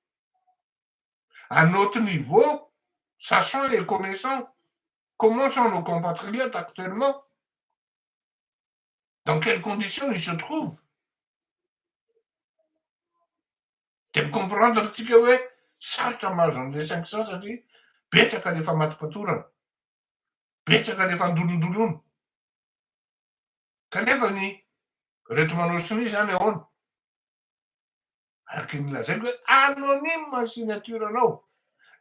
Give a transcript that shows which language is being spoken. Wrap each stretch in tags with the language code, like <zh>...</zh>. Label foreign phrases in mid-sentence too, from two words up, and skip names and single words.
<fr>À notre niveau, sachant et connaissant comment sont nos compatriotes actuellement, dans quelles conditions ils se trouvent. De comprendre que oui,</fr> <mg>sartra mahazo an'le 500 satria betsaka le famatopatorana, betsaka le fandolondoloana. Kanefa ny reto manao sini zany ahoana? Araky ny lazaiko hoe anonyme ny signature anao.</mg>